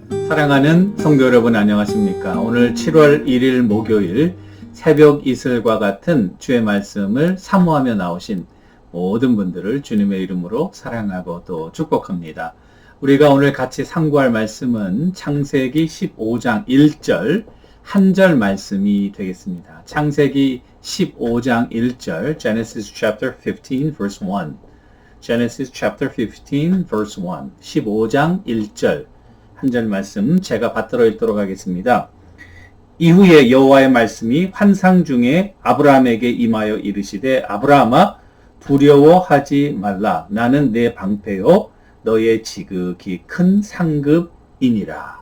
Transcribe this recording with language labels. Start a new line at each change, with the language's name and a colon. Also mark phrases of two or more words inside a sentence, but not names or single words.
Korean: 사랑하는 성도 여러분 안녕하십니까? 오늘 7월 1일 목요일 새벽 이슬과 같은 주의 말씀을 사모하며 나오신 모든 분들을 주님의 이름으로 사랑하고 또 축복합니다. 우리가 오늘 같이 상고할 말씀은 창세기 15장 1절 한 절 말씀이 되겠습니다. 창세기 15장 1절
English: Genesis chapter 15 verse 1 Genesis chapter 15 verse 1
Korean: 15장 1절 한 절 말씀 제가 받들어 읽도록 하겠습니다. 이후에 여호와의 말씀이 환상 중에 아브라함에게 임하여 이르시되 아브라함아 두려워하지 말라. 나는 내 방패요 너의 지극히 큰 상급이니라.